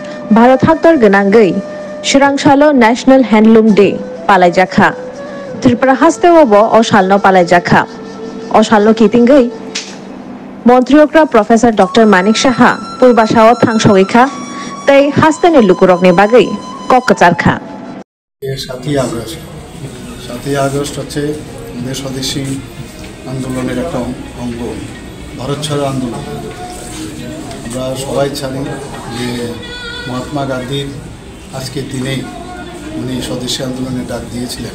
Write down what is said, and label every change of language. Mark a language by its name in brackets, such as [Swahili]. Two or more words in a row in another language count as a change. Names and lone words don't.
[Kok Borok] भारत हाक्तर गनांगै सोरांसालो नेशनल हैंडलूम डे पालायजाखा त्रिपुरा हास्तेवबो असालनो पालायजाखा असालनो कितिंगै मन्त्रियोक्रा प्रोफेसर डॉक्टर मानिक साहा पूर्वासाओ थांसगैखा तै हास्तेनि लुकुरकनि बागै कक्काचारखा [Bangla] 7ই আগস্ট হচ্ছে দেশ স্বদেশী আন্দোলনের একটা অঙ্গ ভারত ছাড়ো আন্দোলন। আমরা সবাই জানি যে মহাত্মা গান্ধীর আজকের দিনেই উনি স্বদেশী আন্দোলনের ডাক দিয়েছিলেন।